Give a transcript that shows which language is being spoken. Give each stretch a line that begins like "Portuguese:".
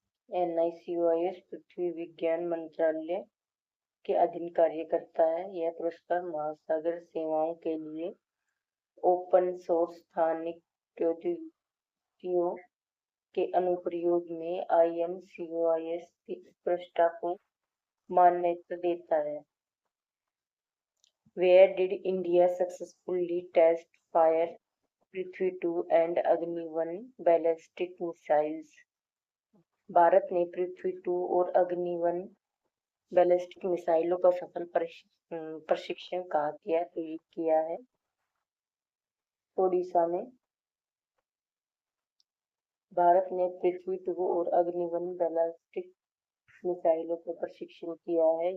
Hindi: NICOIS पृथ्वी विज्ञान मंत्रालय के अधीन कार्य करता है। यह पुरस्कार महासागर सेवाओं के लिए ओपन सोर्स स्थानिक प्रौद्योगिकियों के अनुप्रयोग में INCOIS की उत्कृष्टता को मान्यता देता है।
English: Where did India successfully test fire Prithvi 2 and Agni 1 ballistic missiles?
Hindi: Bharat ने पृथ्वी 2 और अग्नि 1 बैलिस्टिक मिसाइलों का सफल प्रशिक्षण कहाँ किया? तो ये किया है ओडिशा में। भारत ने पृथ्वी 2 और अग्नि 1 बैलिस्टिक मिसाइलों का प्रशिक्षण किया है।